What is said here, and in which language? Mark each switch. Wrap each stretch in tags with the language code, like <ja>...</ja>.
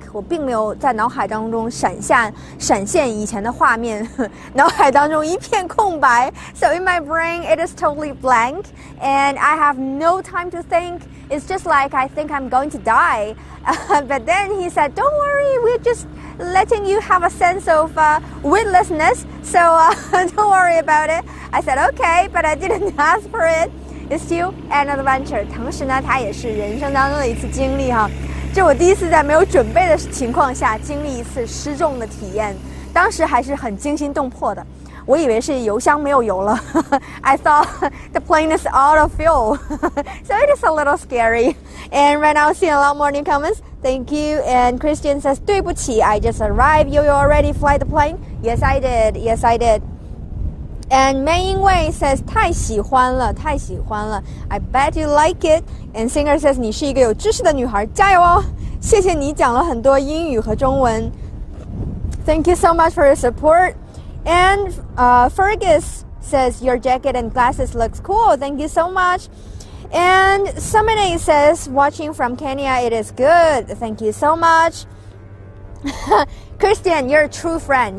<zh>我并没有在脑海当中闪现以前的画面，脑海当中一片空白。</zh> <en>So in my brain, it is totally blank, and I have no time to think. It's just like I think I'm going to die. But then he said, "Don't worry, we're just letting you have a sense of weightlessness. So don't worry about it." I said, "Okay," but I didn't ask for it.It's still an adventure.</en> <zh>同时呢，它也是人生当中的一次经历哈。这我第一次在没有准备的情况下经历一次失重的体验，当时还是很惊心动魄的。我以为是油箱没有油了</zh> <en>I thought the plane is out of fuel. So it is a little scary. And right now, seeing a lot more new comments. Thank you. And Christian says,</en> <zh>对不起</zh> <en>I just arrived. You already fly the plane? Yes, I did. Yes, I did.And Mei Yingwei says</en> <zh>太喜欢了</zh> <en>I bet you like it. And Singer says</en> <zh>你是一个有知识的女孩，加油哦谢谢你讲了很多英语和中文。</zh> <en>Thank you so much for your support. And Fergus says your jacket and glasses looks cool. Thank you so much. And Samine says watching from Kenya, it is good. Thank you so much. Christian, you're a true friend.</en>